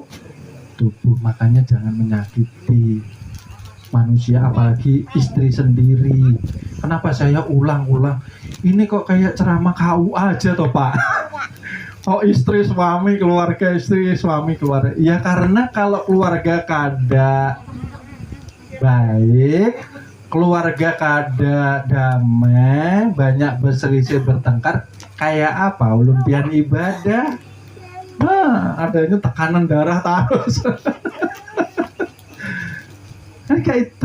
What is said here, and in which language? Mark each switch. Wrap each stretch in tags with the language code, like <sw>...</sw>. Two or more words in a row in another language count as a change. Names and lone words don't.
<id>Makanya jangan menyakiti manusia, apalagi istri sendiri. Kenapa saya ulang-ulang? Ini kok kayak ceramah KU aja toh Pak? Oh, istri suami keluarga, istri suami keluarga. Ya karena kalau keluarga kada baik, keluarga kada damai, banyak berselisih bertengkar, kayak apa ulun pian ibadah? Nah, adanya tekanan darah terus. Kan kayak itu.</id>